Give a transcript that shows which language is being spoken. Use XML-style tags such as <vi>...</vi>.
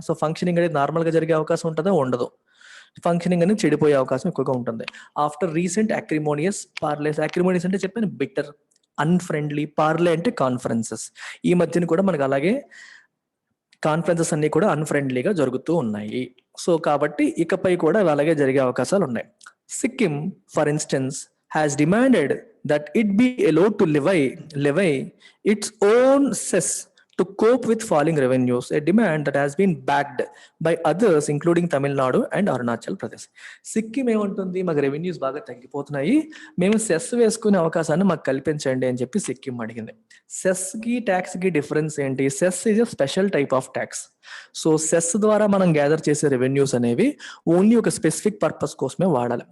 <te>So functioning అనేది normal గా జరిగే అవకాశం ఉంటుందా, ఉండదు. ఫంక్షనింగ్ అనేది చెడిపోయే అవకాశం ఎక్కువగా ఉంటుంది.</te> <en>after recent acrimonious parleys,</en> <te>acrimonious అంటే చెప్పాను బిటర్, అన్ఫ్రెండ్లీ, పార్లే అంటే కాన్ఫరెన్సెస్. ఈ మధ్యన కూడా మనకు అలాగే కాన్ఫరెన్సెస్ అన్ని కూడా అన్ఫ్రెండ్లీగా జరుగుతూ ఉన్నాయి. సో కాబట్టి ఇకపై కూడా అలాగే జరిగే అవకాశాలు ఉన్నాయి.</te> <en>Sikkim for instance has demanded that it be allowed to levy its own cess to cope with falling revenues, a demand that has been backed by others including Tamil Nadu and Arunachal Pradesh.</en> <te>Sikkim ఏమంటుంది, మాకు revenues బాగా తగ్గిపోతున్నాయి, మేము cess వేసుకునే అవకాశాన్ని మాకు కల్పించండి అని చెప్పి సిక్కిం అడిగింది. సెస్ కి ట్యాక్స్ కి డిఫరెన్స్ ఏంటి,</te> <en>Cess is a special type of tax.</en> <te>So cess ద్వారా మనం గ్యాదర్ చేసే రెవెన్యూస్ అనేవి ఓన్లీ ఒక స్పెసిఫిక్ పర్పస్ కోసమే వాడాలి.</te>